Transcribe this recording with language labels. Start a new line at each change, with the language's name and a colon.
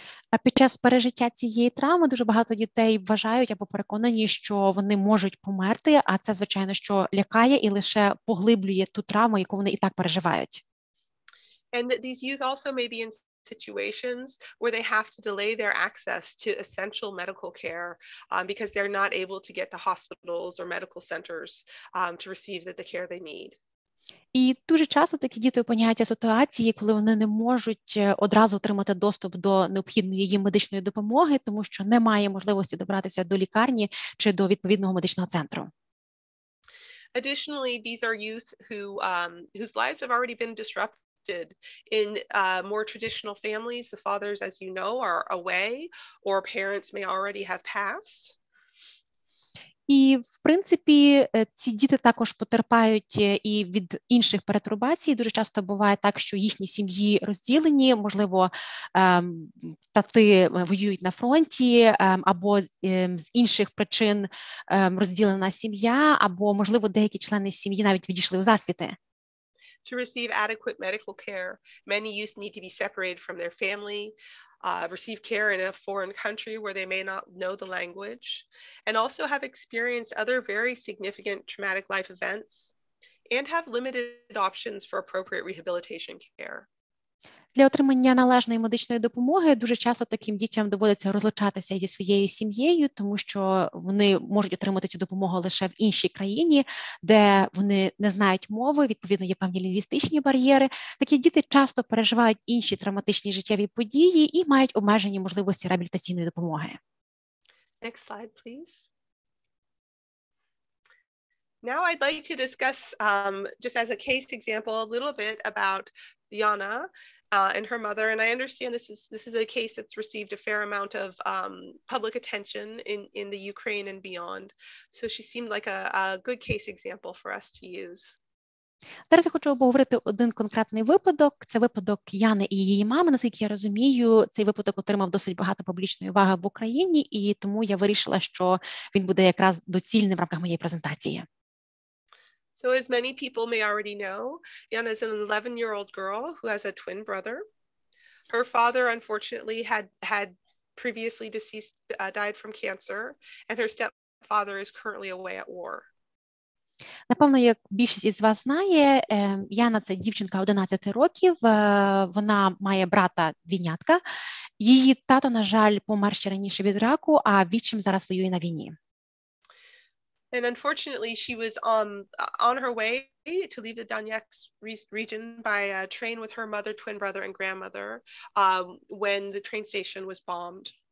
Ukrainian: А під час пережиття цієї травми дуже багато дітей вважають або переконані, що вони можуть померти, а це, звичайно, що лякає і лише поглиблює ту травму, яку вони і так переживають.
English: And that these youth also may be in situations where they have to delay their access to essential medical care because they're not able to get to hospitals or medical centers to receive the care they need.
Ukrainian: І дуже часто такі діти опиняються в ситуації, коли вони не можуть одразу отримати доступ до необхідної їм медичної допомоги, тому що немає можливості добратися до лікарні чи до відповідного медичного центру.
English: Additionally, these are youth whose lives have already been disrupted in more traditional families. The fathers, as you know, are away or parents may already have passed.
Ukrainian: І, в принципі, ці діти також потерпають і від інших перетурбацій. Дуже часто буває так, що їхні сім'ї розділені, можливо, тати воюють на фронті, або з інших причин розділена сім'я, або, можливо, деякі члени сім'ї навіть відійшли у засвіти.
English: To receive adequate medical care, many youth need to be separated from their family, receive care in a foreign country where they may not know the language, and also have experienced other very significant traumatic life events, and have limited options for appropriate rehabilitation care.
Ukrainian: Для отримання належної медичної допомоги дуже часто таким дітям доводиться розлучатися зі своєю сім'єю, тому що вони можуть отримати цю допомогу лише в іншій країні, де вони не знають мови, відповідно, є певні лінгвістичні бар'єри. Такі діти часто переживають інші травматичні життєві події і мають обмежені можливості реабілітаційної допомоги.
English: Next slide, please. Now I'd like to discuss, just as a case example, a little bit about Yana and her mother. And I understand this is a case that's received a fair amount of public attention in the Ukraine and beyond. So she seemed like a good case example for us to use.
Ukrainian: Зараз я хочу обговорити один конкретний випадок. Це випадок Яни і її мами. Наскільки я розумію, цей випадок отримав досить багато публічної уваги в Україні, і тому я вирішила, що він буде якраз доцільним в рамках моєї презентації.
English: So as many people may already know, Yana is an 11-year-old girl who has a twin brother. Her father, unfortunately, had previously deceased, died from cancer, and her stepfather is currently away at war.
Ukrainian: Напевно, як більшість із вас знає, Яна – це дівчинка 11 років, вона має брата-двійнятка. Її тато, на жаль, помер ще раніше від раку, а відчим зараз воює на війні.
English: And unfortunately, she was on her way to leave the Donetsk region by train with her mother, twin brother, and grandmother when the train station was bombed.